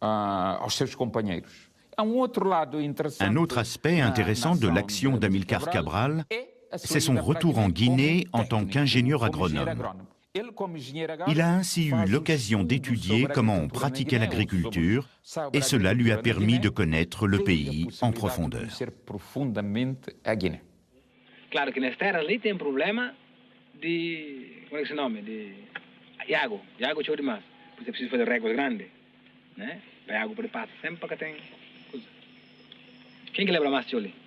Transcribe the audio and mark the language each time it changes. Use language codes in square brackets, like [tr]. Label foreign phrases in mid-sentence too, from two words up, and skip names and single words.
[fr] Un autre aspect intéressant de l'action d'Amilcar Cabral, c'est son retour en Guinée en tant qu'ingénieur agronome. Il a ainsi eu l'occasion d'étudier comment on pratiquait l'agriculture et cela lui a permis de connaître le pays en profondeur. [pt] Claro que nas terras ali tem problema de, como é que se nome, de água chove demais, por isso é preciso fazer réguas grandes, né? Para a água para passar sempre para que tem coisa. Quem que lembra mais de ali?